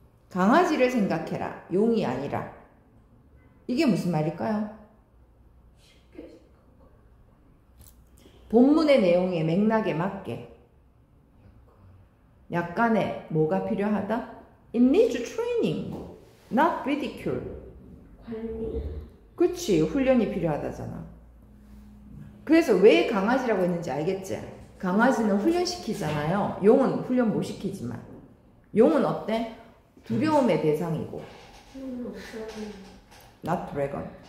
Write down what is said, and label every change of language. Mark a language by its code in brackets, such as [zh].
[ko] 강아지를 생각해라. 용이 아니라. 이게 무슨 말일까요? 본문의 내용의 맥락에 맞게 약간의 뭐가 필요하다? [en] It needs training, not ridicule. [ko] 관리. 그치, 훈련이 필요하다잖아. 그래서 왜 강아지라고 했는지 알겠지? 강아지는 훈련시키잖아요. 용은 훈련 못 시키지만. 용은 어때? 두려움의 대상이고. [en] Not dragon.